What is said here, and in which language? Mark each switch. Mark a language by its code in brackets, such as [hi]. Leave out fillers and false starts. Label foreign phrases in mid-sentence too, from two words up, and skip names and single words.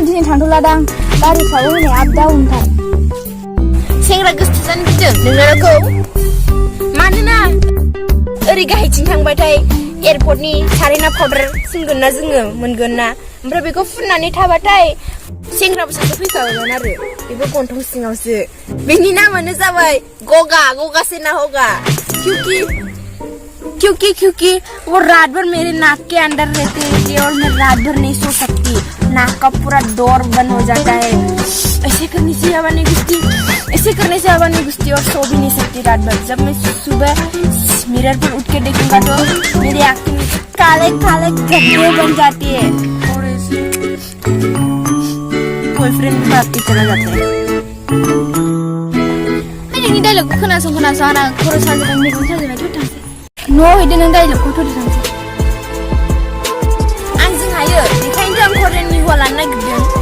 [brx] दिनै थांथ'लादां गारिफ्राबो हनै आप डाउनथार सेंग्रा गोसो जानो गिदों नोंनाखौ मानोना ओरै गाहायथिं थांबाथाय एयारपर्टनि सारेना पाउडार फुनगोन ना जोङो मोनगोन ना ओमफ्राय बेखौ फुननानै थाबाथाय सेंग्राबो सासे फैखागोन आरो बेबो गन्थं सिङावसो बेनि नामानो जाबाय [hi] गगा से ना होगा क्योंकि वो रात भर मेरे नाक के अंदर रहते हैं और मैं रात भर नहीं सो सकती नाक का पूरा डोर बंद हो जाता है ऐसे करने से हवा नहीं घुसती और सो भी नहीं सकती रात भर जब मैं सुबह मिरर पर उठ के देखूंगा तो मेरी आंखें काले गड्ढे बन जाती है और बॉयफ्रेंड भी भाग के चला जाता है [brx] नोंनि डायलगखौ खोनासं आंना खर' साजोबबाय मेगन साजोबबाय थ' थांसै न'आव हैदो नों डायलगखौ थ' थांसै आंजों हायो बेखायनोथ' आं करियाननि हौवा लानो नागिरदों